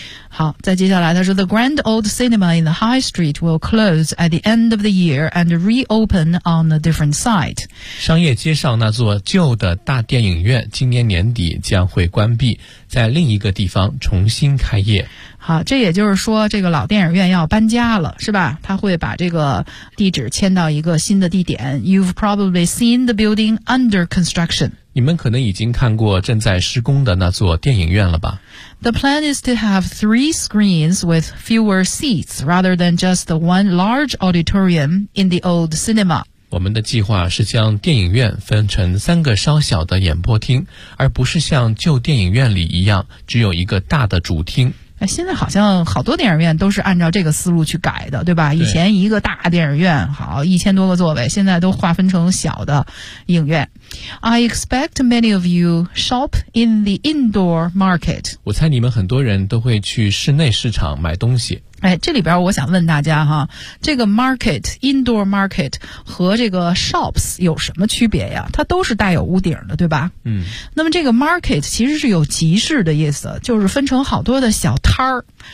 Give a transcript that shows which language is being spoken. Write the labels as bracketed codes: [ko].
[zh] 好，再接下来他说 [en] The grand old cinema in the high street will close at the end of the year and reopen on a different site. [zh] 商业街上那座旧的大电影院今年年底将会关闭，在另一个地方重新开业。好，这也就是说这个老电影院要搬家了，是吧？他会把这个地址迁到一个新的地点。 [en] You've probably seen the building under construction. [zh] 你们可能已经看过正在施工的那座电影院了吧。 [en] The plan is to have three screens with fewer seats rather than just the one large auditorium in the old cinema. [zh] 我们的计划是将电影院分成三个稍小的演播厅，而不是像旧电影院里一样只有一个大的主厅。现在好像好多电影院都是按照这个思路去改的，对吧？对，以前一个大电影院好1000多个座位，现在都划分成小的影院。 [en] I expect many of you shop in the indoor market. [zh] 我猜你们很多人都会去室内市场买东西。哎，这里边我想问大家哈，这个 market indoor market 和这个 shops 有什么区别呀？它都是带有屋顶的，对吧？嗯。那么这个 market 其实是有集市的意思，就是分成好多的小摊儿。